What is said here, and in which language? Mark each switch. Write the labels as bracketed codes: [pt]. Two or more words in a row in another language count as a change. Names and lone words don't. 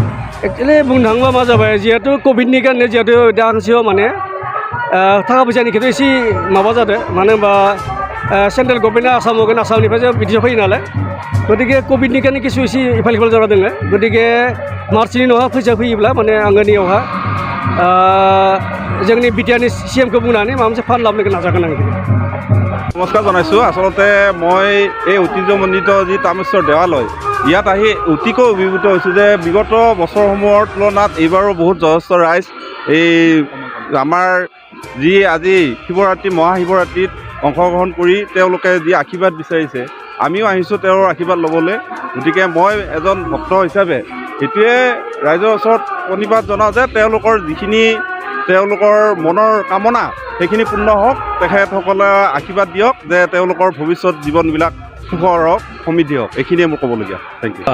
[brx] एक्चुवेलि बुंनो थाङोबा मा जाबाय जिहेतु कभिडनि कारणे जिहेतु दा हांसेयाव माने थाखा फैसानि खेथ्रआव एसे माबा जादों मानो होनबा [en] central government [brx] आसामाव होगोन आसामनिफ्राय बिदियाव फैयो नालाय गतिके कभिडनि कारणे किसु एसे इफाल इफाल जाना दङ गतिके मार्चनि उनावहा फैसा फैयोब्ला माने आङो नैयावहा जोंनि बिटिआरनि सिएमखौ बुंनानै माबा मोनसे फान्ड लाबोनो नाजागोन आं [as] নমস্কাৰ জনাইছোঁ আচলতে মই এই ঐতিহ্যমণ্ডিত যি তামেশ্বৰ দেৱালয় ইয়াত আহি অতিকৈ অভিভূত হৈছোঁ যে বিগত বছৰসমূহৰ তুলনাত এইবাৰো বহুত যথেষ্ট ৰাইজ এই আমাৰ যি আজি শিৱৰাত্ৰি মহাশিৱৰাত্ৰিত অংশগ্ৰহণ কৰি তেওঁলোকে যি আশীৰ্বাদ বিচাৰিছে আমিও আহিছোঁ তেওঁৰ আশীৰ্বাদ ল'বলৈ গতিকে মই এজন ভক্ত হিচাপে এইটোৱে ৰাইজৰ ওচৰত প্ৰণিপাত জনাওঁ যে তেওঁলোকৰ যিখিনি তেওঁলোকৰ মনৰ কামনা সেইখিনি পূৰ্ণ হওক তেখেতসকলে আশীৰ্বাদ দিয়ক যে তেওঁলোকৰ ভৱিষ্যত জীৱনবিলাক সুখৰ হওক সমৃদ্ধি হওক এইখিনিয়ে মোৰ ক'বলগীয়া [en] thank you